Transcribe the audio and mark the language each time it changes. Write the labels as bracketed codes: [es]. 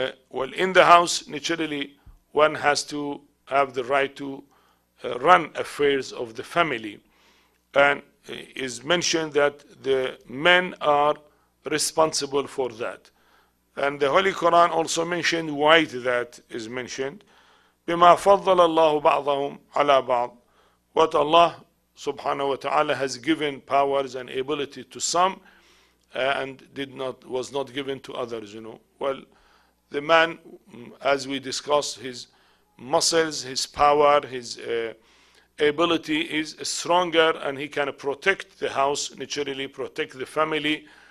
[en] Well, in the house, naturally, one has to have the right to run affairs of the family. And it is mentioned that the men are responsible for that. And the Holy Quran also mentioned why that is mentioned. [ar] بما فضل الله بعضهم على بعض. [en] What Allah subhanahu wa ta'ala has given powers and ability to some and was not given to others. Well, the man, as we discussed, his muscles, his power, his ability is stronger, and he can protect the house, naturally protect the family.